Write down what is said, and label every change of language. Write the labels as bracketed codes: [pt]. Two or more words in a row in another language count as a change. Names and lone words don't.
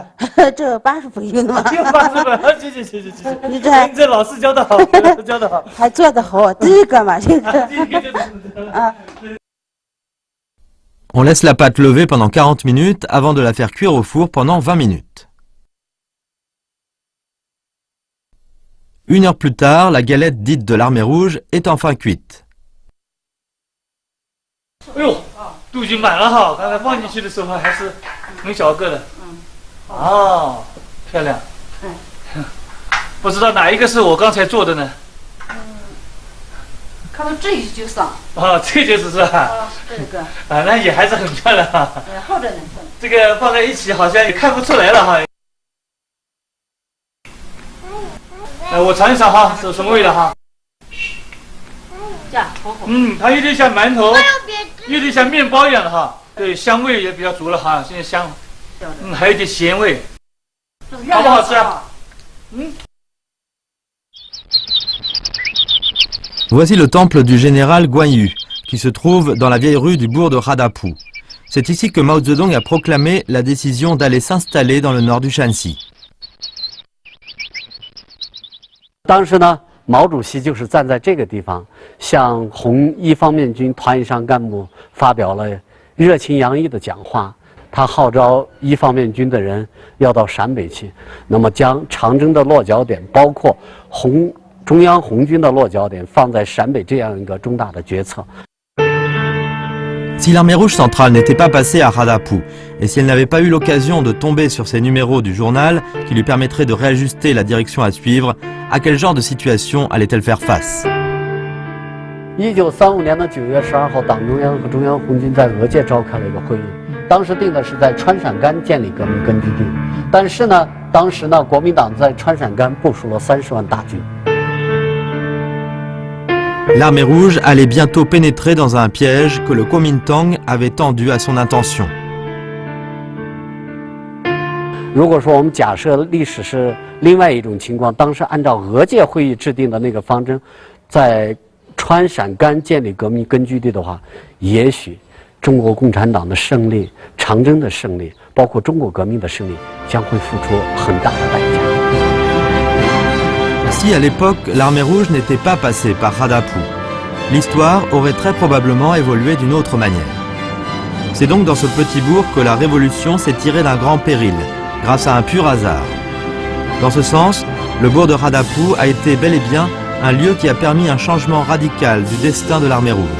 [zh] 这80分有吗？有80分，谢谢。你这老师教的好，教的好，还做得好，第一个嘛，这个。 [fr] On laisse la pâte lever pendant 40 minutes avant de la faire cuire au four pendant 20 minutes. 1 heure plus tard, la galette dite de l'armée rouge est enfin cuite. [zh] 哎呦，都已经满了哈！刚才放进去的时候还是很小个的。哦，漂亮。不知道哪一个是我刚才做的呢？看到这就上。哦，这就是是吧？这个。啊，那也还是很漂亮哈。好着呢。这个放在一起好像也看不出来了哈。我尝一尝哈，是什么味道哈？它有点像馒头，有点像面包一样的哈。对，香味也比较足了哈，现在香。还有点咸味，好不好吃啊？ [fr] Voici le temple du général Guan Yu, qui se trouve dans la vieille rue du bourg de Hadapu. C'est ici que Mao Zedong a proclamé la décision d'aller s'installer dans le nord du Shanxi. [zh] 当时呢，毛主席就是站在这个地方，向红一方面军团以上干部发表了热情洋溢的讲话。他号召一方面军的人要到陕北去，那么将长征的落脚点，包括中央红军的落脚点，放在陕北这样一个重大的决策。 [fr] Si l'armée rouge centrale n'était pas passée à Hadapu, et si elle n'avait pas eu l'occasion de tomber sur ces numéros du journal qui lui permettraient de réajuster la direction à suivre, à quel genre de situation allait-elle faire face? [zh] 1935 年的9月12号，党中央和中央红军在俄界召开了一个会议，当时定的是在川陕甘建立革命根据地，但是呢，当时呢，国民党在川陕甘部署了30万大军。 [fr] L'armée rouge allait bientôt pénétrer dans un piège que le Kuomintang avait tendu à son intention. [zh] 如果说我们假设历史是另外一种情况，当时按照俄界会议制定的那个方针，在川陕甘建立革命根据地的话，也许中国共产党的胜利、长征的胜利，包括中国革命的胜利，将会付出很大的代价。 [fr] Si à l'époque l'armée rouge n'était pas passée par Hadapu, l'histoire aurait très probablement évolué d'une autre manière. C'est donc dans ce petit bourg que la révolution s'est tirée d'un grand péril, grâce à un pur hasard. Dans ce sens, le bourg de Hadapu a été bel et bien un lieu qui a permis un changement radical du destin de l'armée rouge.